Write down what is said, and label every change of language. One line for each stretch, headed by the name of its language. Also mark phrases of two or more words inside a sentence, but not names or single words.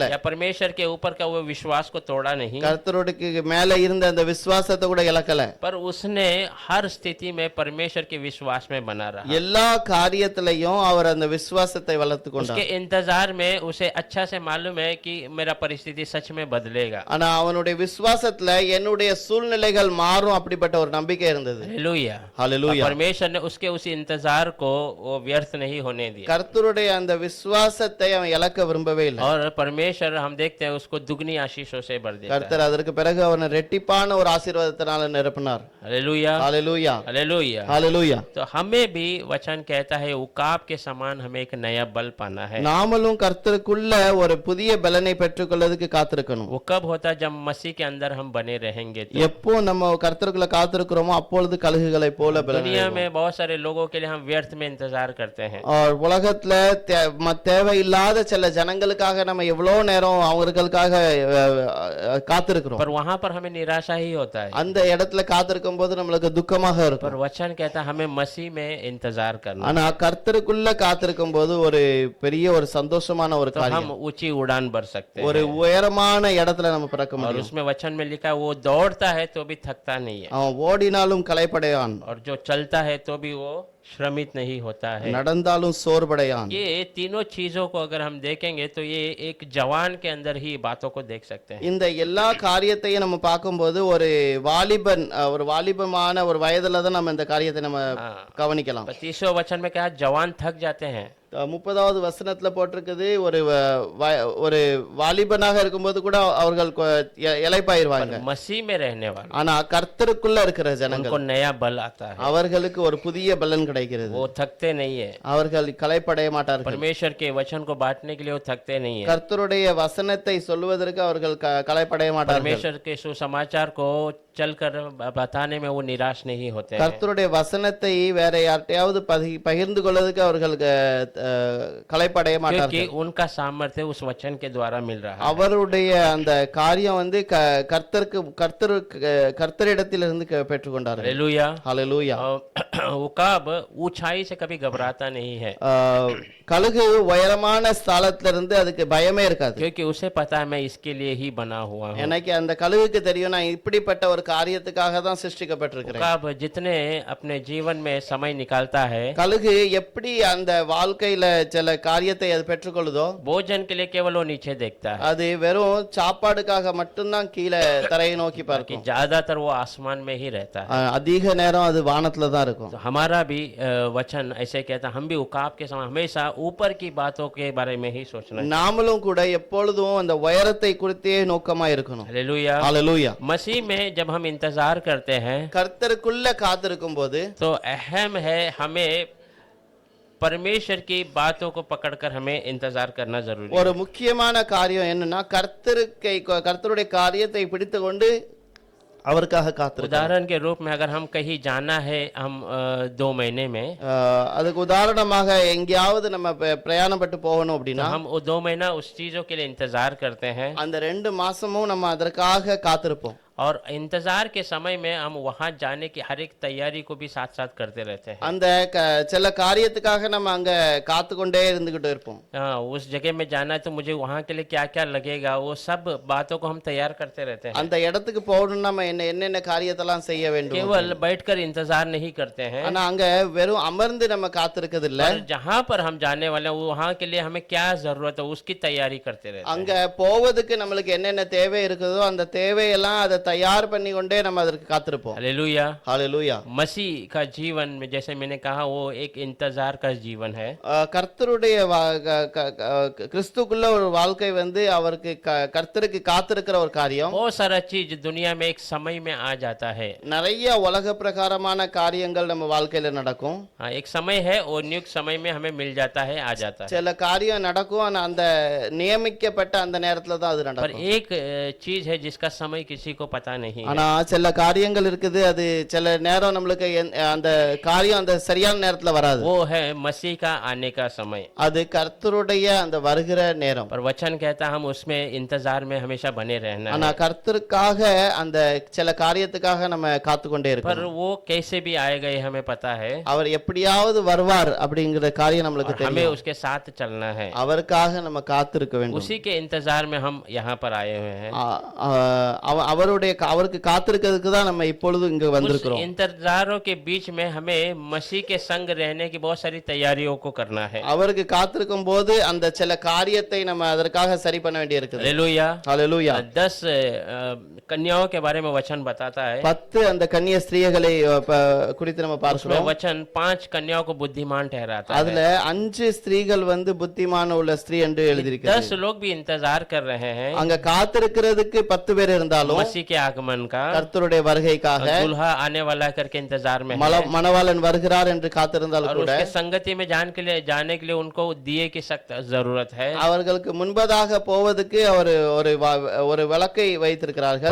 Hindi: या परमेश्वर के ऊपर का वो विश्वास को तोड़ा नहीं,
Tamil: கர்த்தருக்கு மேல இருந்த அந்த விசுவாசத்தை கூட இழக்கல.
Hindi: पर उसने हर स्थिति में परमेश्वर के विश्वास में बना रहा।
Tamil: எல்லா காரியத்திலையும் அவர் அந்த விசுவாசத்தை வளர்த்து கொண்டார்.
Hindi: उसके इंतजार में उसे अच्छा से मालूम है कि मेरा परिस्थिति सच में बदलेगा।
Tamil: ஆனா அவனுடைய விசுவாசத்துல என்னுடைய சூழ்நிலைகள் மாறும் அப்படிப்பட்ட ஒரு நம்பிக்கை இருந்தது.
Hindi: हालेलुया।
Tamil: ஹalleluya.
Hindi: परमेश्वर ने उसके उस इंतजार को वो व्यर्थ नहीं होने दिया,
Tamil: கர்த்தருடைய அந்த விசுவாசத்தை அவன் இழக்க விரும்பவே இல்லை.
Hindi: और परमेश्वर हम देखते हैं उसको दुगनी आशीषों से भर देता है।
Tamil: கர்த்தர் அதற்கு பிறகு அவனை ரெட்டிப்பான ஒரு ஆசீர்வாதத்தினால நிரப்பினார்.
Hindi: हालेलुया।
Tamil: ஹalleluya.
Hindi: हालेलुया।
Tamil: ஹalleluya.
Hindi: तो हमें भी वचन कहता है उकाब के समान हमें एक नया बल पाना है।
Tamil: நாமளும் கர்த்தருக்குள்ள ஒரு புதிய பலனை பெற்றுக்கொள்வதற்கு காத்திருக்கணும்.
Hindi: वो कब होता है, जब मसीह के अंदर हम बने रहेंगे तो।
Tamil: எப்போ நம்ம கர்த்தருக்குள்ள காத்திருக்கிறோமோ அப்பொழுது கழுகுகளை போல பலன்
Hindi: दुनिया
Tamil: அடைவோம்.
Hindi: में बहुत सारे लोगों के लिए हम व्यर्थ में इंतजार करते हैं।
Tamil: और உலகத்துல தேவையில்லாத சில ஜனங்களுக்காக நம்ம எவ்வளவு நேரம் அவங்களுக்காக காத்திருக்கிறோம்.
Hindi: पर वहां पर हमें निराशा ही होता है।
Tamil: அந்த இடத்துல காத்திருக்கும் போது நம்மளுக்கு துக்கமாக
Hindi: पर
Tamil: இருக்கும்.
Hindi: वचन कहता है हमें मसीह में इंतजार करना,
Tamil: ஆனா கர்த்தருக்குள்ள காத்திருக்கும் போது ஒரு பெரிய ஒரு சந்தோஷமான ஒரு
Hindi: तो हम
Tamil: காரியம்,
Hindi: ऊंची उड़ान भर सकते
Tamil: ஒரு
Hindi: हैं।
Tamil: உயரமான இடத்துல நம்ம பறக்க
Hindi: और
Tamil: முடியும்.
Hindi: उसमें वचन में लिखा है वो दौड़ता है तो भी थकता नहीं है,
Tamil: அவன் ஓடினாலும் களைப்படையான்,
Hindi: और जो चलता है तो भी वो श्रमित नहीं होता है।
Tamil: நடந்தாலும் சோர்வடையான்.
Hindi: ये तीनों चीजों को अगर हम देखेंगे तो ये एक जवान के अंदर ही बातों को देख सकते हैं।
Tamil: இந்த எல்லா காரியத்தையும் நம்ம பார்க்கும்போது ஒரு வாலிபன் ஒரு வாலிபமான ஒரு வயதுல தான் நம்ம இந்த காரியத்தை நம்ம கவனிக்கலாம்.
Hindi: 25वें वचन में क्या, जवान थक जाते हैं,
Tamil: 30வது வசனத்துல போட்டிருக்குது, ஒரு வாலிபனாக இருக்கும்போது கூட அவர்கள் இளைப்பாயிருவாங்க.
Hindi: मसीह में रहने वाले
Tamil: ஆனா கர்த்தருக்குள்ள இருக்கிற ஜனங்கள்
Hindi: उनको नया बल आता है,
Tamil: அவர்களுக்கு ஒரு புதிய பலன் கிடைக்கிறது.
Hindi: वो थकते नहीं है।
Tamil: அவர்கள் களைப்படைய மாட்டார்கள்.
Hindi: परमेश्वर के वचन को बांटने के लिए वो थकते नहीं है।
Tamil: கர்த்தருடைய வசனத்தை சொல்லுவதற்கு அவர்கள் களைப்படைய மாட்டார்கள்.
Hindi: परमेश्वर के सुसमाचार को चलकर बताने में वो निराश नहीं होते हैं।
Tamil: கர்த்தருடைய வசனத்தை வேற யார்ட்டையாவது பகிர்ந்து கொள்வதற்கு அவர்கள் களைப்படைய மாட்டார்கள்.
Hindi: क्योंकि उनका सामर्थ्य उस वचन के द्वारा मिल रहा है।
Tamil: அவருடைய அந்த காரியம் வந்து கர்த்தரிடத்திலிருந்து பெற்றுக்கொண்டார்கள்.
Hindi: हालेलुया
Tamil: ஹல்லேலூயா.
Hindi: उकाब ऊंचाई से कभी घबराता नहीं है,
Tamil: கழுகு உயரமான ஸ்தலத்திலிருந்து அதுக்கு பயமே இருக்காது.
Hindi: क्योंकि उसे पता है मैं इसके लिए ही बना हुआ हूँ।
Tamil: எனக்கு அந்த கழுகுக்கு தெரியும் நான் இப்படிப்பட்ட ஒரு காரியத்துக்காக தான் சிருஷ்டிக்கப்பட்டிருக்கிறேன்.
Hindi: उकाब जितने अपने जीवन में समय निकालता है,
Tamil: கழுகு எப்படி அந்த வாழ்க்கையில சில காரியத்தை அது பெற்றுக்கொள்ளுதோ,
Hindi: भोजन के लिए केवल वो नीचे देखता है,
Tamil: அது வெறும் சாப்பாடுக்காக மட்டும்தான் கீழே தரையை நோக்கி
Hindi: कि
Tamil: பார்க்கும்.
Hindi: ज्यादातर वो आसमान में ही रहता है।
Tamil: அதிக நேரம் அது வானத்துல தான் இருக்கும்.
Hindi: तो हमारा भी वचन ऐसे कहता है, हम भी उकाब के समय हमेशा ऊपर की बातों के बारे में ही सोचना चाहिए।
Tamil: நாமளும் கூட எப்பொழுதும் அந்த உயரத்தை குறித்தே நோக்கமா இருக்கணும்.
Hindi: हालेलुया।
Tamil: ஹல்லேலூயா.
Hindi: मसीह में जब हम इंतजार करते हैं
Tamil: கர்த்தருக்குள்ள காத்திருக்கும் போது
Hindi: तो अहम है हमें परमेश्वर की बातों को पकड़कर हमें इंतजार करना जरूरी है।
Tamil: ஒரு முக்கியமான காரியம் என்னன்னா கர்த்தருடைய காரியத்தை பிடித்து கொண்டு அவருக்காக காத்திருக்கணும்.
Hindi: उदाहरण के रूप में अगर हम कहीं जाना है, हम 2 महीने में,
Tamil: அதுக்கு உதாரணமாக எங்கேயாவது நம்ம பிரயாணப்பட்டு போகணும்
Hindi: तो
Tamil: அப்படின்னா
Hindi: हम वो 2 महीना उस चीजों के लिए इंतजार करते हैं,
Tamil: அந்த 2 மாசமும் நம்ம அதற்காக காத்திருப்போம்.
Hindi: और इंतजार के समय में हम वहां जाने की हर एक तैयारी को भी साथ साथ करते रहते हैं।
Tamil: அந்த சில காரியத்துக்காக நம்ம அங்க காத்து கொண்டே இருந்துகிட்டு இருப்போம்.
Hindi: उस जगह में जाना है तो मुझे वहां के लिए क्या क्या लगेगा, वो सब बातों को हम तैयार करते रहते हैं।
Tamil: அந்த இடத்துக்கு போகணும்னா நம்ம என்னென்ன காரியத்தெல்லாம் செய்ய வேண்டும்.
Hindi: केवल बैठकर इंतजार नहीं करते हैं,
Tamil: ஆனா அங்க வெறும் அமர்ந்து நம்ம காத்திருக்கிறது இல்ல.
Hindi: पर जहां पर हम जाने वाले हैं वहां के लिए हमें क्या जरूरत है उसकी तैयारी करते रहते हैं।
Tamil: அங்க போவதுக்கு நம்மளுக்கு என்னென்ன தேவை இருக்குதோ அந்த தேவையெல்லாம் அதை தயார் பண்ணி கொண்டே நம்ம அதற்கு காத்திருப்போம்.
Hindi: हालेलुया।
Tamil: ஹல்லேலூயா.
Hindi: मसीह का जीवन में जैसे मैंने कहा वो एक इंतजार का जीवन है।
Tamil: கர்த்தருடைய கிறிஸ்துக்குள்ள ஒரு வாழ்க்கை வந்து அவருக்கு கர்த்தருக்கு காத்திருக்கிற ஒரு காரியம்.
Hindi: बहुत सारा चीज दुनिया में एक समय में आ जाता है।
Tamil: நிறைய உலக பிரகாரமான காரியங்கள் நம்ம வாழ்க்கையில நடக்கும்.
Hindi: हाँ, एक समय है और नियुक्त समय में हमें मिल जाता है, आ जाता है।
Tamil: சில காரியம் நடக்கும் ஆனா அந்த நியமிக்கப்பட்ட அந்த நேரத்துல தான் அது
Hindi: पर
Tamil: நடக்கும்.
Hindi: एक चीज है जिसका समय किसी को पता नहीं है।
Tamil: ஆனா சில காரியங்கள் இருக்குது அது சில நேரம் நம்மளுக்கு அந்த காரியம் அந்த சரியான நேரத்துல வராது.
Hindi: वो है मसीह का आने का समय।
Tamil: அது கர்த்தருடைய அந்த வருகிற நேரம்.
Hindi: पर वचन कहता हम उसमें इंतजार में हमेशा बने रहना
Tamil: ஆனா
Hindi: है।
Tamil: கர்த்தருக்காக அந்த சில காரியத்துக்காக நம்ம காத்து கொண்டே
Hindi: पर
Tamil: இருக்கோம்.
Hindi: वो कैसे भी आएगा ये हमें पता है,
Tamil: அவர் எப்படியாவது வருவார் அப்படிங்கிற காரியம் நம்மளுக்கு
Hindi: और हमें
Tamil: தெரியும்.
Hindi: उसके साथ चलना है।
Tamil: அவருக்காக நம்ம காத்திருக்க வேண்டும்.
Hindi: उसी के इंतजार में हम यहाँ पर आए हुए हैं।
Tamil: அவருக்கு காத்திருக்கிறதுக்கு தான் நம்ம இப்பொழுது இங்க
Hindi: उस
Tamil: வந்திருக்கிறோம்.
Hindi: इंतजारों के बीच में हमें मसीह के संग रहने की बहुत सारी तैयारियों को करना है।
Tamil: அவருக்கு காத்திருக்கும் போது அந்த சில காரியத்தை நம்ம அதற்காக சரி பண்ண வேண்டி இருக்குது.
Hindi: हालेलुया।
Tamil: ஹல்லேலூயா.
Hindi: 10 कन्याओं के बारे में वचन बताता है।
Tamil: 10 அந்த கன்னிய ஸ்திரீகளை குறித்து நம்ம
Hindi: उसमें
Tamil: பார்க்கிறோம்.
Hindi: वचन 5 कन्याओं को बुद्धिमान ठहराता है।
Tamil: அதுல 5 ஸ்திரீகள் வந்து புத்திமான உள்ள ஸ்திரீ என்று எழுதியிருக்கிறது.
Hindi: 10 लोग भी इंतजार कर रहे हैं
Tamil: அங்க காத்திருக்கிறதுக்கு 10 பேர் இருந்தாலும்
Hindi: मसीह के आगमन का,
Tamil: கர்த்தருடைய வருகைக்காக
Hindi: दूल्हा आने वाला करके इंतजार में है,
Tamil: மணவாளன் வருகிறார் என்று காத்திருந்தாலும்
Hindi: और
Tamil: கூட
Hindi: उसके संगति में जाने के लिए उनको दिए की सख्त जरूरत है।
Tamil: அவர்களுக்கு முன்பதாக போவதற்கு ஒரு விளக்கை வைத்திருக்கிறார்கள்.